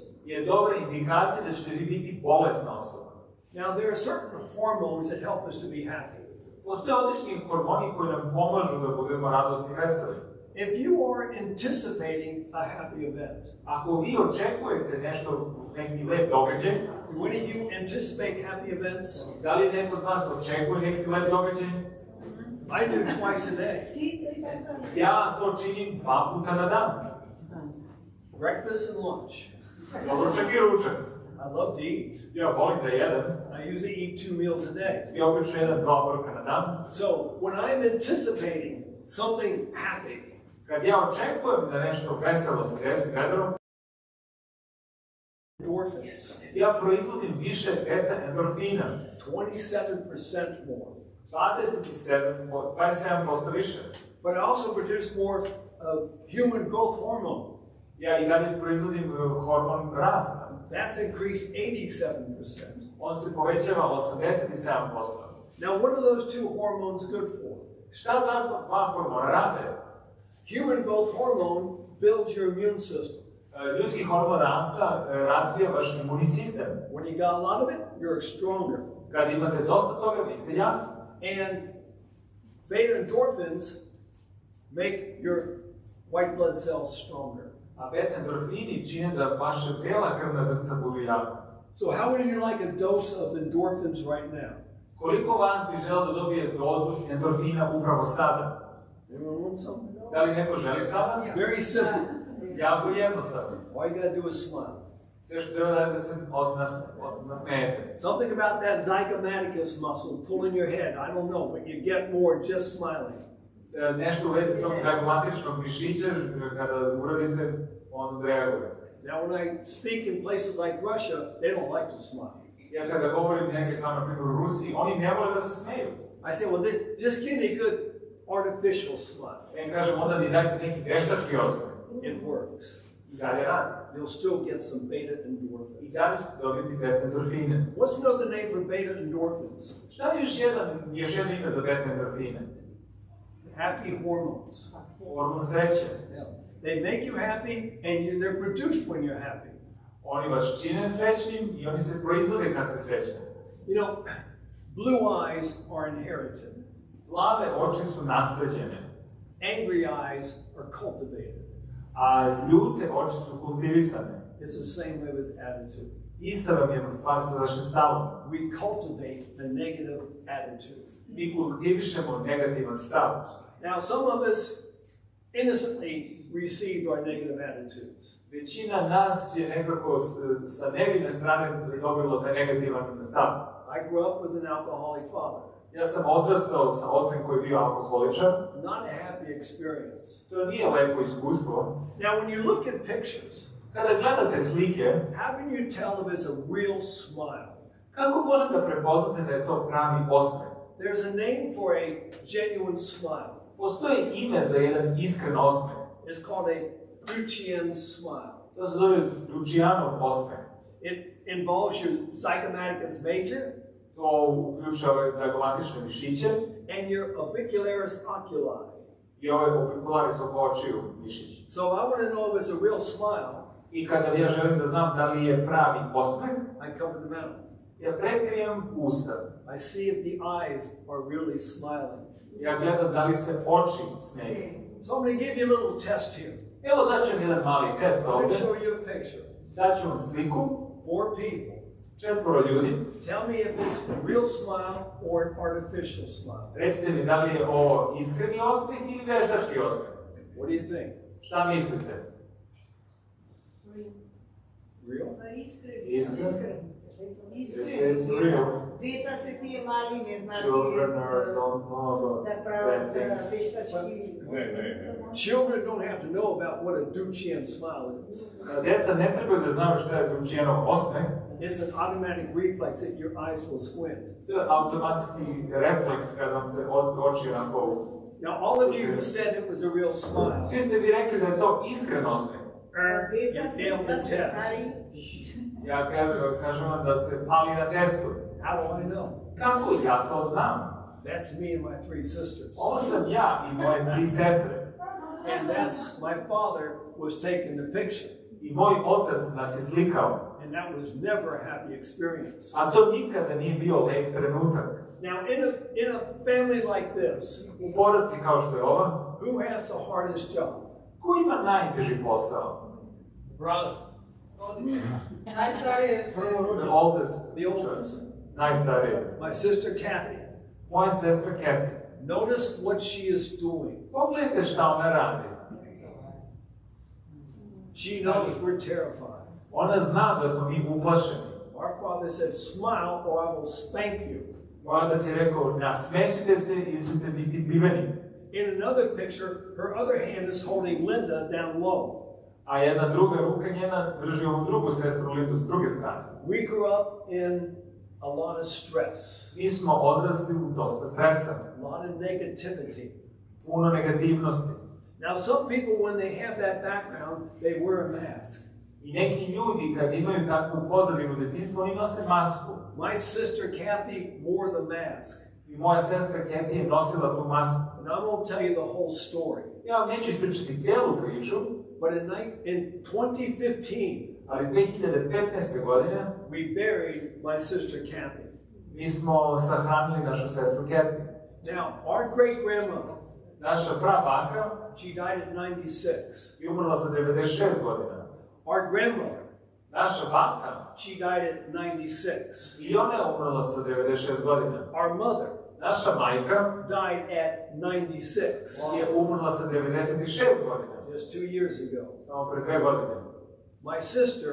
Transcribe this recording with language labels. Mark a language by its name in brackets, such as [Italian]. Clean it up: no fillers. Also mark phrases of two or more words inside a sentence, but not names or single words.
[Serbian] je dobra indikacija da ćete vi biti bolesna osoba. [English] Now, there are certain hormones that help us to be happy. [Serbian] Postoje odlični hormoni koji nam pomažu da budemo radosni i veseli. [English] If you are anticipating a happy event, [Serbian] Ako vi očekujete nešto, neki lep događaj, [English] when do you anticipate happy events? [Serbian] da li neko od vas očekuje neki lep događaj? [English] I do twice a day. [Serbian] Ja to činim 2 puta na dan. [English] Breakfast and lunch. [Serbian] Doručak i ručak. [English] I love to eat. [Serbian] Ja volim da jedem. [English] I usually eat 2 meals a day. [Serbian] Ja obično jedem 2 obroka na dan. [English] So, when I'm anticipating something happy, [Serbian] Kad ja očekujem da nešto veselo se desi vedro, [English] endorphins, [Serbian] ja proizvodim više beta endorfina. [English] 27% more. [Serbian] 27% više. [English] But I also produce more human growth hormone. [Serbian] Ja i dalje proizvodim hormon rasta. [English] That's increased 87%. [Serbian] On se povećava 87%. [English] Now, what are those two hormones good for? [Serbian] Šta ta dva hormona rade? [English] Human growth hormone builds your immune system. [Serbian] Ljudski hormon rasta razvija vaš imunni sistem. [English] When you got a lot of it, you're stronger. [Serbian] Kad imate dosta toga, vi ste jaki. [English] And beta endorphins make your white blood cells stronger. [Serbian] A beta endorfini čine da vaše bela krvna zrnca budu jaka. [English] So how would you like a dose of endorphins right now? [Serbian] Koliko vas bi želeo da dobije dozu endorfina upravo sada? [English] Anyone want some? [Serbian] Da li neko želi sada? [English] Very simple. [Serbian] Jako jednostavno. [English] All you gotta do is smile. [Serbian] Sve što treba da se nasmejete. [English] Something about that zygomaticus muscle pulling your head, I don't know, but you get more just smiling. [Serbian] Nešto u vezi tog zygomatičnog mišića, kada uradite, on reaguje. [English] Now when I speak in places like Russia, they don't like to smile. [Serbian] Ja kada govorim negdje kao na primjer u Rusiji, oni ne vole da se smeju. [English] I say, well, just give me a good artificial smile. [Serbian] Ja kažem, onda mi dajte neki veštački osmeh. [English] It works. [Serbian] I dalje radi. [English] You'll still get some beta endorphins. [Serbian] I dalje ćete dobiti beta endorfine. [English] What's another name for beta endorphins? [Serbian] Šta je još jedno ime za beta endorfine? [English] Happy hormones. [Serbian] Hormon sreće. [English] Yeah. They make you happy and they're produced when you're happy. [Serbian] Oni vas čine srećnim i oni se proizvode kad ste srećni. [English] You know, blue eyes are inherited. [Serbian] Plave oči su nasleđene. [English] Angry eyes are cultivated. [Serbian] A ljute oči su kultivisane. [English] It's the same way with attitude. [Serbian] Ista vam je stvar sa vašim stavom. [English] We cultivate a negative attitude. [Serbian] Mi kultivišemo negativan stav. [English] Now, some of us innocently received our negative attitudes. [Serbian] Većina nas je nekako sa nevine strane dobilo taj negativan stav. [English] I grew up with an alcoholic father. [Serbian] Ja sam odrastao sa ocem koji je bio alkoholičar. [English] Not a happy experience. [Serbian] To nije lepo iskustvo. [English] Now, when you look at pictures, [Serbian] Kada gledate slike, [English] how can you tell if it's a real smile? [Serbian] kako možete da prepoznate da je to pravi osmeh? [English] There's a name for a genuine smile. [Serbian] Postoji ime za jedan iskren osmeh. [English] It's called a Bruchian smile. [Serbian] To se zove Lucianov osmeh. [English] It involves your zygomaticus major [Serbian] To uključuje ove zygomatične mišiće [English] and your orbicularis oculi. [Serbian] i ove orbicularis oko očiju mišići. [English] So I want to know if it's a real smile. [Serbian] I kada ja želim da znam da li je pravi osmeh, [English] I cover the mouth. [Serbian] ja prekrijem usta. [English] I see if the eyes are really smiling. [Serbian] Ja gledam da li se oči smeju. [English] So I'm going to give you a little test here. [Serbian] Evo daću vam jedan mali test [English] I'm going [Serbian] ovdje. [English] to show you a picture. [Serbian] Daću vam sliku, [English] 4 people. [Serbian] 4 ljudi. [English] Tell me if it's a real smile or an artificial smile. [Serbian] Recite mi da li je ovo iskreni osmeh ili veštački osmeh. [English] What do you think? [Serbian] Šta mislite? [English] Real? [Serbian] Iskreni? [English] It's real. [Macedonian] Деца се тие мали, не знаат [English] Children don't know [Macedonian] да [English] about [Macedonian] прават [English] bad things. [Macedonian] вештачки. [English] Children don't have to know about what a Duchenne smile is. [Serbian] Deca ne trebaju da znaju šta je Lucianov osmeh. [English] It's an automatic reflex that your eyes will squint. [Serbian] To je automatski refleks kad vam se oči onako... [English] Now, all of you who said it was a real smile, [Serbian] Svi ste vi rekli da je to iskren osmeh. [Macedonian] Деца [English] you [Macedonian] се [English] failed the [Macedonian] да се [English] test. [Macedonian] стари. [Serbian] Ja kažem vam da ste pali na testu. [English] How do I know? [Serbian] Kako ja to znam? [English] That's me and my 3 sisters. [Serbian] Ovo sam ja i moje 3 sestre. [English] And that's my father was taking the picture. [Serbian] I moj otac nas je slikao. [English] And that was never a happy experience. [Serbian] A to nikada nije bio lep trenutak. [English] Now, in a family like this, [Serbian] U porodici kao što je ova, [English] who has the hardest job? [Serbian] ko ima najteži posao? [English] Brother. [Serbian] Najstarije [English] The oldest. The oldest. [Serbian] Najstariji. [English] My sister Kathy. [Serbian] Moja sestra Kathy. [English] Notice what she is doing. [Serbian] Pogledajte šta ona radi. [English] She knows we're terrified. [Serbian] Ona zna da smo mi uplašeni. [English] Our father said, smile or I will spank you. [Serbian] Moj otac je rekao, nasmešite se ili ćete biti biveni. [English] In another picture, her other hand is holding Linda down low. [Serbian] A jedna druga ruka njena drži ovu drugu sestru Lindu s druge strane. [English] We grew up in a lot of stress, [Serbian] Mi smo odrasli u dosta stresa, [English] a lot of negativity. [Serbian] puno negativnosti. [English] Now, some people, when they have that background, they wear a mask. [Serbian] I neki ljudi kad imaju takvu pozadinu detinjstva, oni nose masku. [English] My sister Kathy wore the mask. [Serbian] I moja sestra Kathy je nosila tu masku. [English] And I won't tell you the whole story. [Serbian] Ja vam neću ispričati cijelu priču, [English] But in 2015, [Serbian] ali 2015. godine [English] we buried my sister Kathy. [Serbian] mi smo sahranili našu sestru Kathy. [English] Now, our great-grandmother, [Serbian] Naša prabaka [English] she died at 96. [Serbian] je umrla sa 96 godina. [English] Our grandmother, [Serbian] Naša baka, [English] she died at 96. [Serbian] i ona je umrla sa 96 godina. [English] Our mother [Serbian] Naša majka [English] died at 96, [Serbian] je umrla sa 96 godina. [English] just 2 years ago. [Serbian] Samo pre 2 godine. [English] My sister